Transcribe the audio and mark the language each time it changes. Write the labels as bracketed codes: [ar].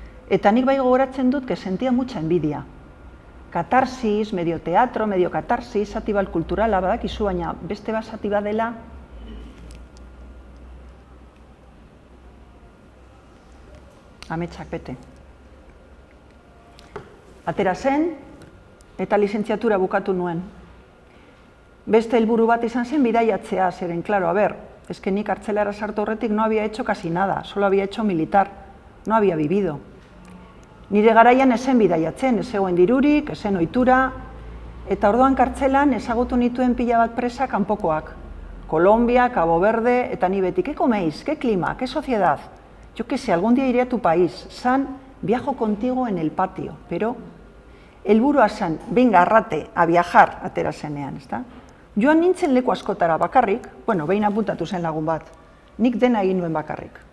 [eu] Eta nik bai gogoratzen dut [es] que sentia mucha envidia. [eu] Katarsis, medio teatro, medio katarsis, zati bat kulturala badakizu, baina beste bat zati bat dela. Ametsak bete. Atera zen, eta lizentziatura bukatu nuen. Beste helburu bat izan zen bidaiatzea, zeren, [es] claro, es que [eu] nik kartzelara sartu horretik [es] no había hecho casi nada, solo había hecho militar, no había vivido. [eu] Nire garaian esen bidaiatzen, ez zegoen dirurik, esen ohitura, eta orduan kartzelan ezagutu nituen pila bat presa kanpokoak. [es] Colombia, Cabo Verde, [eu] eta ni beti, [es] ¿qué coméis? ¿Qué clima? ¿Qué sociedad? Yo qué sé, algún día iré a tu país, viajo contigo en el patio, pero [eu] helburua zen, [es] venga, arrate, a viajar, [eu] atera zenean, ezta? Joan nintzen leku askotara bakarrik, behin apuntatu zen lagun bat, nik dena egin nuen bakarrik.